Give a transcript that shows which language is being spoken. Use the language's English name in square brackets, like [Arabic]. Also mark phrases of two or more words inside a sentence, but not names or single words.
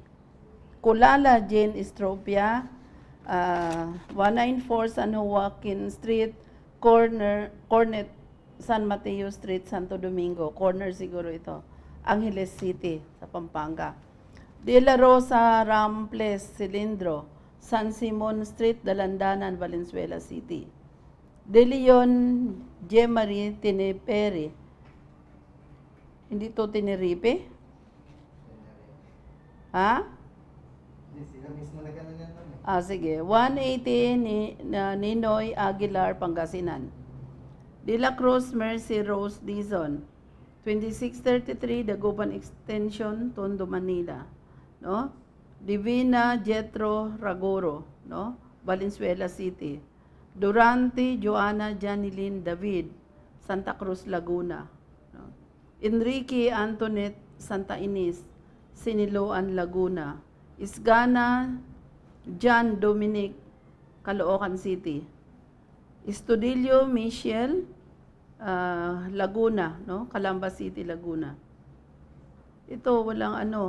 [Filipino] Kulala Jane Estropia, 194 San Joaquin Street, Cornet San Mateo Street, Santo Domingo. Corner siguro ito. Angeles City, sa Pampanga. De La Rosa Ramples, Cilindro, San Simon Street, Dalandanan, Valenzuela City. De Leon Jemarie Tinepere. Hindi to Tenerife? Ha? Sila mismo na gano'n yan. Sige. 180 Ninoy Aguilar, Pangasinan. De La Cruz Mercy Rose Dizon. 2633 Dagupan Extension, Tondo, Manila. No? Divina Jetro Ragoro, no? Valenzuela City. Durante Joanna Janilyn David, Santa Cruz, Laguna. No? Enrique Antoinette Santa Ines, Siniloan, Laguna. Isgana John Dominic, Caloocan City. Estudillo Michelle, Laguna, no? Calamba City, Laguna. Ito, walang ano.